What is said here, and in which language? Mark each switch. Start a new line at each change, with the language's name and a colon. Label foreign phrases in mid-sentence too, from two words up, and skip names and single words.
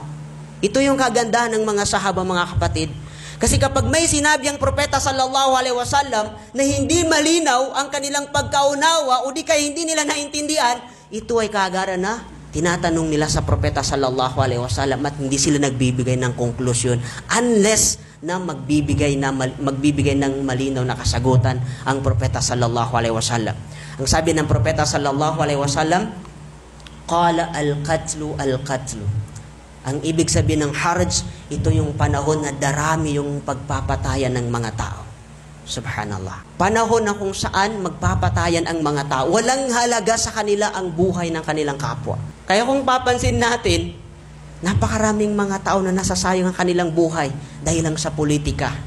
Filipino: Ito yung kagandahan ng mga sahaba, mga kapatid. Kasi kapag may sinabi ang Propeta
Arabic: صلى الله عليه وسلم
Filipino: na hindi malinaw ang kanilang pagkaunawa o di kaya hindi nila naintindihan, ito ay kaagara na tinatanong nila sa Propeta
Arabic: صلى الله عليه وسلم
Filipino: at hindi sila nagbibigay ng konklusyon unless na magbibigay ng malinaw na kasagutan ang Propeta
Arabic: صلى الله عليه وسلم.
Filipino: Ang sabi ng Propeta
Arabic: صلى الله عليه وسلم قال القتل القتل.
Filipino: Ang ibig sabihin ng harj, ito yung panahon na darami yung pagpapatayan ng mga tao. Subhanallah. Panahon na kung saan magpapatayan ang mga tao. Walang halaga sa kanila ang buhay ng kanilang kapwa. Kaya kung papansin natin, napakaraming mga tao na nasasayang ang kanilang buhay dahil lang sa politika.